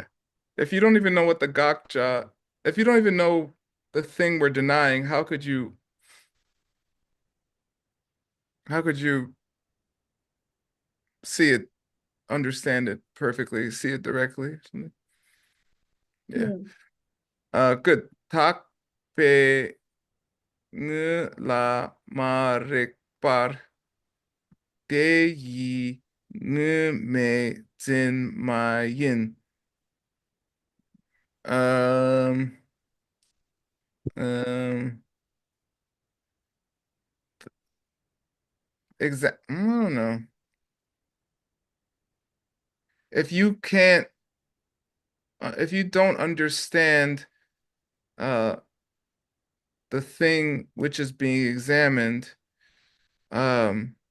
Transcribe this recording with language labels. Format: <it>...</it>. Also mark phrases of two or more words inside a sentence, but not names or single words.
<en>If you don't even know what the gotcha, if you don't even know the thing we're denying, how could you see it, understand it perfectly, see it directly? Yeah. Mm. Good.</en> <bo>Tak pe nge la marekpar ge yi nge me zin ma yin.</bo> <en>Um, um, I don't know. If you can't, if you don't understand uh the thing which is being examined, um,</en>